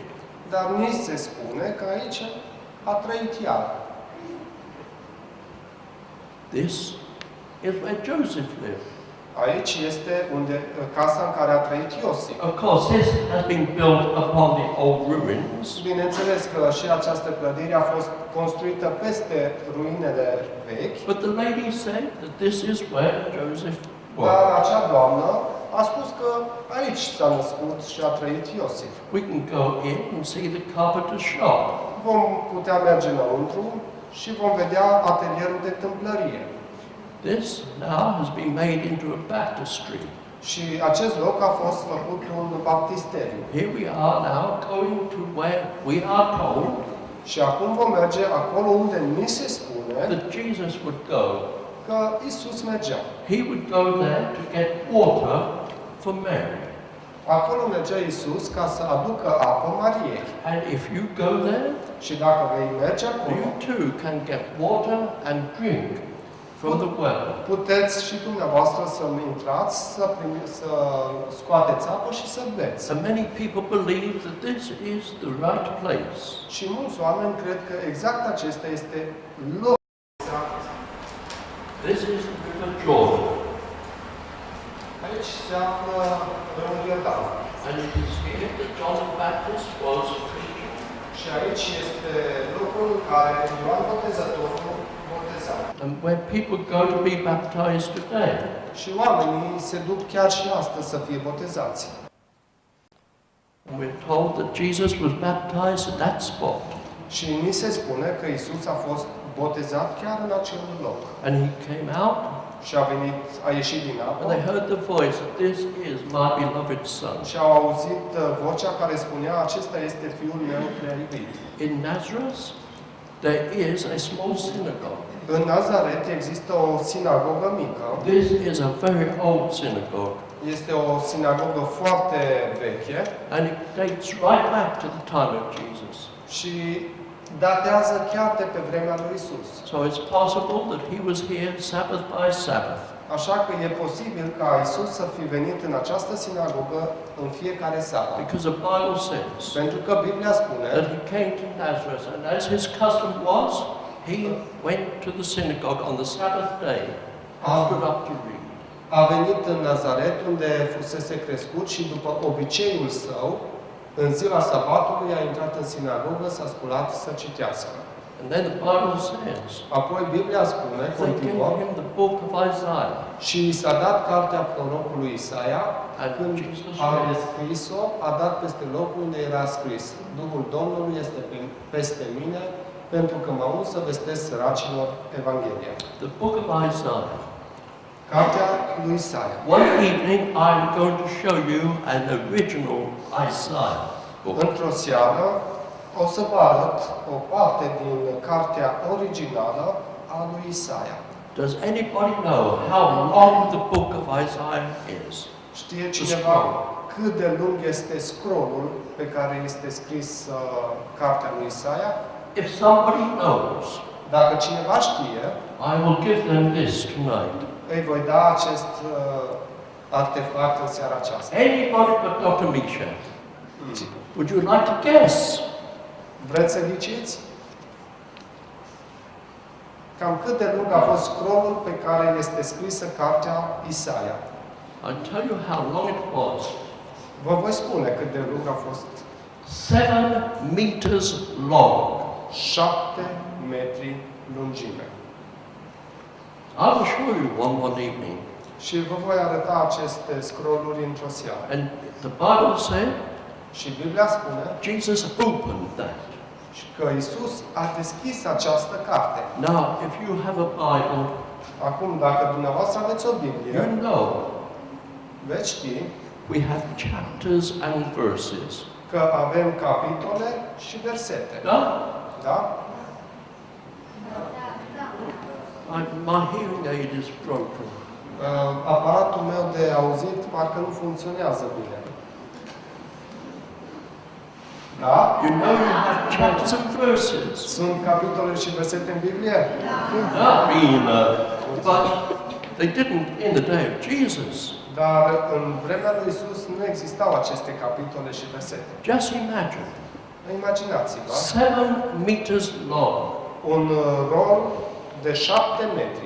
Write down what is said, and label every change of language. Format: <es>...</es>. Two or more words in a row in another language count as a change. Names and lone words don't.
<ro>Dar ni se spune că aici a trăit ea.</ro> <en>This is where Joseph lived.</en> <ro>Aici este casa în care a trăit Iosif.</ro> <en>Of course, this has been built upon the old ruins.</en> <ro>Bineînțeles că și această clădire a fost construită peste ruinele vechi,</ro> <en>But the lady said that this is where Joseph</en> <ro>dar</ro> <en>was.</en> <ro>acea doamnă a spus că aici s-a născut și a trăit Iosif.</ro> <en>We can go in and see the carpenter's shop.</en> <ro>Vom putea merge înăuntru și vom vedea atelierul de tâmplărie.</ro> <en>This now has been made into a baptistry.</en> <ro>Și acest loc a fost făcut un baptisteriu.</ro> <en>Here we are now going to where we are told</en> <ro>Și acum vom merge acolo unde ni se spune</ro> <en>that Jesus would go.</en> <ro>că Isus mergea.</ro> <en>He would go there to get water for Mary.</en> <ro>Acolo mergea Isus ca să aducă apă Mariei.</ro> <en>And if you go there,</en> <ro>Și dacă vei merge acolo,</ro> <en>you too can get water and drink from the well.</en> <ro>puteți și dumneavoastră să intrați, să scoateți apă și să beți.</ro> <en>And many people believe that this is the right place.</en> <ro>Și mulți oameni cred că exact acesta este locul exact.</ro> <en>This is the River Jordan.</en> <ro>Aici se află râul Iordan.</ro> <en>And it is here that John the Baptist was preaching.</en> <ro>Și aici este locul în care Ioan Botezătorul boteza.</ro> <en>And where people go to be baptized today.</en> <ro>Și oamenii se duc chiar și astăzi să fie botezați.</ro> <en>And we're told that Jesus was baptized at that spot.</en> <ro>Și ni se spune că Isus a fost botezat chiar în acel loc.</ro> <en>And he came out</en> <ro>Și a ieșit din apă</ro> <en>and they heard the voice that this is my beloved son.</en> <ro>și au auzit vocea care spunea, acesta este Fiul meu prea iubit.</ro> <en>In Nazareth, there is a small synagogue.</en> <ro>În Nazaret există o sinagogă mică.</ro> <en>This is a very old synagogue.</en> <ro>Este o sinagogă foarte veche</ro> <en>And it dates right back to the time of Jesus.</en> <ro>și datează chiar de pe vremea lui Isus.</ro> <en>So it's possible that he was here Sabbath by Sabbath.</en> <ro>Așa că e posibil ca Isus să fi venit în această sinagogă în fiecare seară.</ro> <en>Because the Bible says</en> <ro>Pentru că Biblia spune</ro> <en>that he came to Nazareth, and as his custom was, he went to the synagogue on the Sabbath day and stood up to read.</en> <ro>a venit în Nazaret unde fusese crescut și după obiceiul său, în ziua sabatului a intrat în sinagogă, s-a sculat să citească.</ro> <en>And then the Bible says</en> <ro>Apoi Biblia spune,</ro> <en>they</en> <ro>continuă,</ro> <en>gave him the book of Isaiah.</en> <ro>și i s-a dat cartea prorocului Isaia,</ro> <en>And</en> <ro>când Jesus a</ro> <en>read,</en> <ro>scris-o, a dat peste locul unde era scris: Duhul Domnului este peste mine, pentru că mă uns să vestesc săracilor Evanghelia.</ro> <en>the book of Isaiah.</en> <ro>Cartea lui Isaia.</ro> <en>One evening I'm going to show you an original Isaiah book.</en> <ro>Într-o seară o să vă arăt o parte din cartea originală a lui Isaia.</ro> <en>Does anybody know how long the book of Isaiah is?</en> <ro>Știe cineva cât de lung este scrollul pe care este scris cartea lui Isaia?</ro> <en>if somebody knows,</en> <ro>Dacă cineva știe,</ro> <en>I will give them this tonight.</en> <ro>îi voi da acest artefact în seara aceasta.</ro> <en>Anybody but Dr. Misha. Would you like to guess?</en> <ro>Vreți să ghiciți? Cam cât de lung a fost scrollul pe care este scrisă cartea Isaia?</ro> <en>I'll tell you how long it was.</en> <ro>Vă voi spune cât de lung a fost.</ro> <en>7 meters long.</en> <ro>7 metri lungime.</ro> <en>I will show you one evening.</en> <ro>Și vă voi arăta aceste scrolluri într-o seară.</ro> <en>And the Bible said</en> <ro>Și Biblia spune</ro> <en>Jesus opened that.</en> <ro>că Isus a deschis această carte.</ro> <en>Now, if you have a Bible,</en> <ro>Acum, dacă dumneavoastră aveți o Biblie,</ro> <en>you know</en> <ro>veți ști</ro> <en>we have chapters and verses.</en> <ro>că avem capitole și versete.</ro> <en>No?</en> <ro>Da?</ro> <en>My hearing aid is broken.</en> <ro>Aparatul meu de auzit parcă nu funcționează bine. Da?</ro> <en>You know you have chapters and verses.</en> <ro>Sunt capitole și versete în Biblie?</ro> <en>But they didn't in the day of Jesus.</en> <ro>Dar în vremea lui Isus nu existau aceste capitole și versete.</ro> <en>Just imagine.</en> <ro>Imaginați-vă</ro> <en>7 meters long.</en> <ro>un rol de 7 metri.</ro>